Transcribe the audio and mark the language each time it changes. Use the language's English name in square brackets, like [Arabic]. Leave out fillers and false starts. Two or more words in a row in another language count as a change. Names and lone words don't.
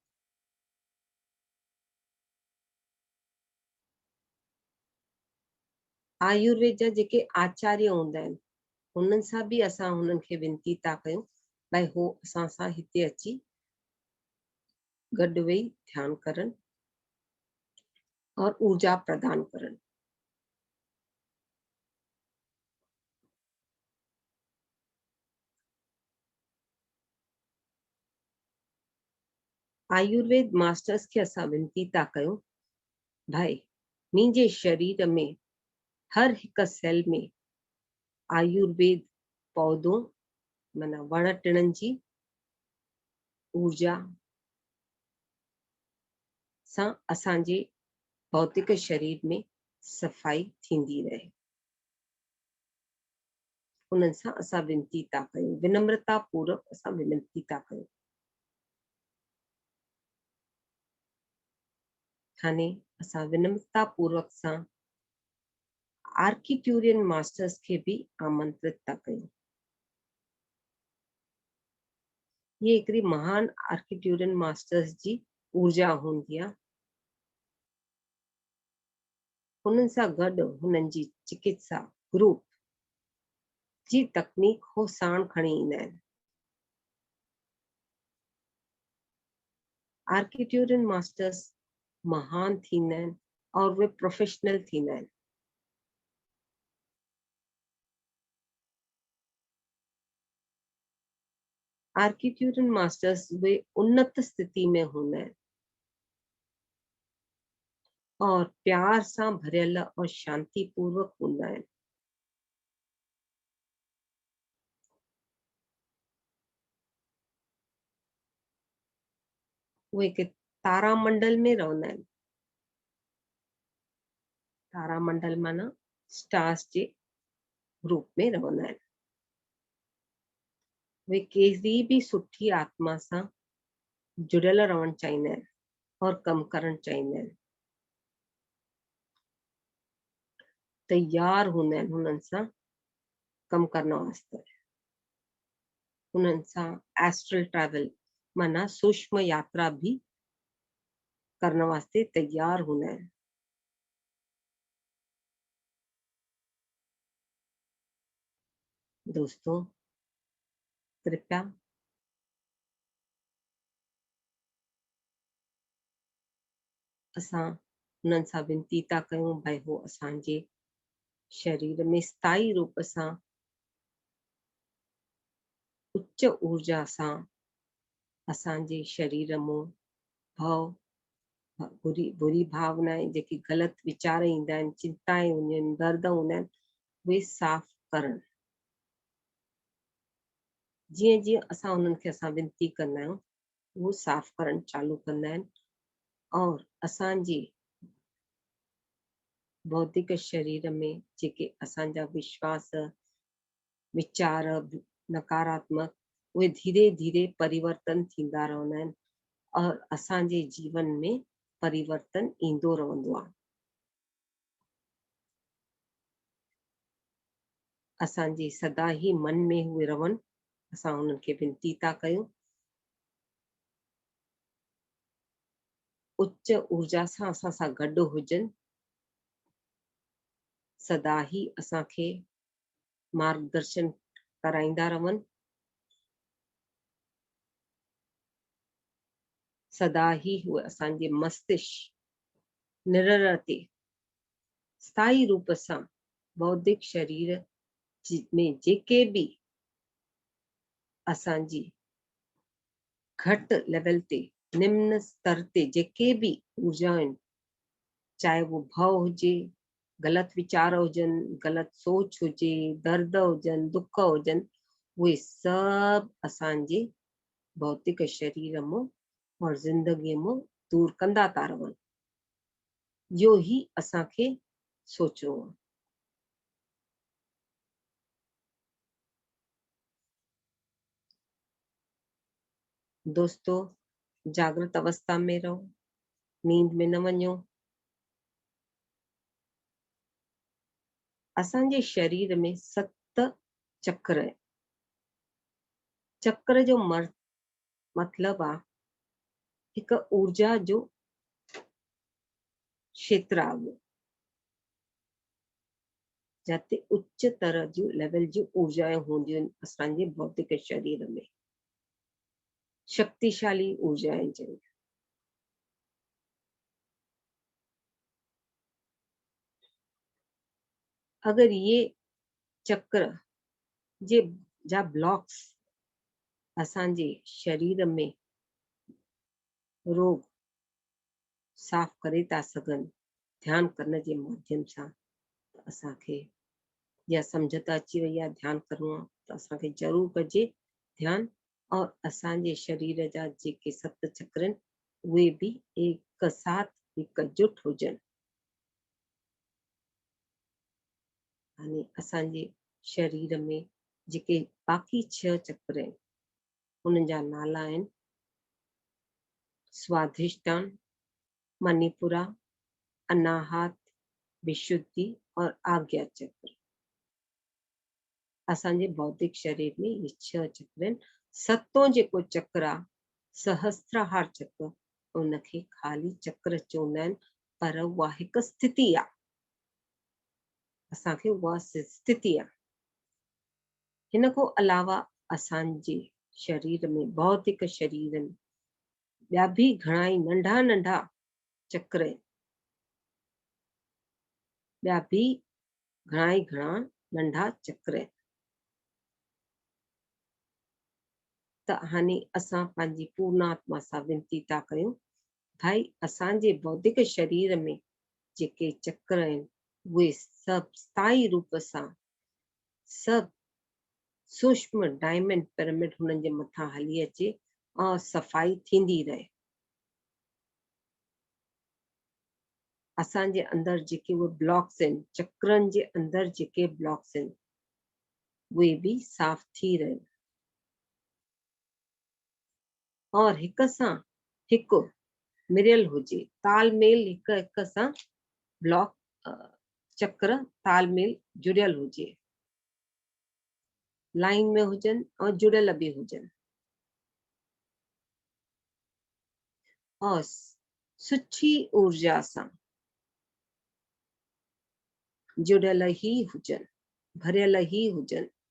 [Sindhi] आयुर्वेद जा जेके आचार्य हूंदा आहिनि, उन्हनि सां बि असां हुननि खे विनती था कयूं भई हो असां सां हिते अची गॾु वेही ध्यान करनि और ऊर्जा प्रदान करनि। आयुर्वेद मास्टर्स खे असां विनती था कयूं भाई मुंहिंजे शरीर में हर हिकु सेल में आयुर्वेद पौधों माना वण टिणनि जी ऊर्जा सां असांजे भौतिक शरीर में सफ़ाई थींदी रहे। उन्हनि सां असां विनती था कयूं, विनम्रता पूर्वक असां विनती था कयूं। हाणे असां विनम्रता पूर्वक सां आर्किट्यूरियन मास्टर्स खे भी आमंत्रित था कयूं। ये हिकिड़ी महान आर्किट्यूरियन मास्टर्स जी ऊर्जा हूंदी आहे। हुननि सां गॾु हुननि जी चिकित्सा ग्रुप जी तकनीक हो साण खणी ईंदा आहिनि। आर्किट्यूरियन मास्टर्स महान थींदा आहिनि और वे प्रोफेशनल थींदा आहिनि। आर्किट्यूरियन मास्टर्स वे उन्नत स्थिति में हूंदा आहिनि और प्यार सां भरियल और शांति पूर्वक हूंदा आहिनि। उहे हिकु तारामंडल में रहंदा आहिनि। तारामंडल माना स्टार्स जे ग्रुप में रहंदा आहिनि। वे कहिड़ी भी सुठी आत्मा सां जुड़ियल रहणु चाहींदा आहिनि और कमु करणु चाहींदा आहिनि। तैयार हूंदा आहिनि हुननि सां कमु करण वास्ते। हुननि सां [English] astral travel [Sindhi] माना सूक्ष्म यात्रा भी करण वास्ते तैयार हूंदा आहिनि। दोस्तों, कृपया असां हुननि सां विनती था कयूं भाई हो असांजे शरीर में स्थायी रूप सां उच्च ऊर्जा सां असांजे शरीर मां भव बुरी भावनाएं जेकी ग़लति विचार ईंदा आहिनि, चिंताएं हूंदियूं आहिनि, दर्द हूंदा आहिनि, उहे साफ़ करणु। जीअं जीअं असां उन्हनि खे असां विनती कंदा आहियूं उहो साफ़ करणु चालू कंदा आहिनि और असांजे भौतिक शरीर में जेके असांजा विश्वास विचार नकारात्मक उहे धीरे धीरे परिवर्तन थींदा रहंदा आहिनि और असांजे जीवन में परिवर्तन ईंदो रहंदो आहे। असांजे सदा ही मन में उहे रहनि, असां उन्हनि खे विनती था कयूं। उच्च ऊर्जा सां असां सां गॾु हुजनि, सदा ही असांखे मार्गदर्शन कराईंदा रहनि, सदा ही उहे असांजे मस्तिष्क निरर ते स्थायी रूप सां बौद्धिक शरीर में जेके भी असांजी घटि लेवल ते निम्न स्तर ते जेके भी ऊर्जा आहिनि, चाहे वो भव हुजे, ग़लति विचार हुजनि, ग़लति सोच हुजे, दर्द हुजनि, दुख हुजनि, उहे सभु असांजे भौतिक शरीर मां और ज़िंदगीअ मां दूर कंदा था रहनि। इहो ही असांखे सोचणो आहे। दोस्तों, जागृत अवस्था में रहो, नींद में न वञो। असांजे शरीर में 7 चक्र है। चक्र जो मतलब आहे हिकु ऊर्जा जो क्षेत्र आहे जाते उच्च तरह जो लेवल जी ऊर्जाएं हूंदियूं आहिनि असांजे भौतिक शरीर में, शक्तिशाली ऊर्जाएं जन। अगर ये चक्र जे जा ब्लॉक्स असांजे शरीर में रोग साफ़ करे था सघनि ध्यान करण जे माध्यम सां, असांखे या सम्झ त अची वई आहे ध्यानु करिणो आहे त असांखे ज़रूरु कजे ध्यानु। और असांजे शरीर जा जेके 7 चक्र आहिनि उहे बि [Hindi] एक साथ [Sindhi] एकजुट हुजनि। यानी असांजे शरीर में जेके बाक़ी 6 चक्र आहिनि उन्हनि जा नाला आहिनि स्वाधिष्ठान, मणिपुरा, अनाहत, विशुद्धि और आज्ञा चक्र। असांजे बौद्धिक शरीर में ये 6 चक्र आहिनि। 7 जेको चक्र आहे सहस्त्रहार चक्र उनखे खाली चक्र चवंदा आहिनि, पर उहा हिकु स्थिति आहे। असांखे उहा स्थिति आहे। हिन खां अलावा असांजे शरीर में भौतिक शरीर में ॿिया बि घणा ई नंढा नंढा चक्र आहिनि। ॿिया बि घणा ई घणा नंढा चक्र आहिनि। त हाणे असां पंहिंजी पूर्ण आत्मा सां विनती था कयूं, भाई असांजे बौद्धिक शरीर में जेके चक्र आहिनि उहे सभु स्थाई रूप सां सभु सूक्ष्म [English] diamond pyramid [Sindhi] हुननि जे मथां हली अचे और सफ़ाई थींदी रहे। असांजे अंदरि जेके उहे ब्लॉक्स आहिनि, चक्रनि जे अंदरि जेके ब्लॉक्स आहिनि उहे बि साफ़ थी रहे और हिक सां हिकु मिरियल हुजे, तालमेल हिक हिक सां ब्लॉक चक्र तालमेल जुड़ियल हुजे, लाइन में हुजनि और जुड़ियल बि हुजनि और सुठी ऊर्जा सां जुड़ियल ही हुजनि, भरियल ही हुजनि।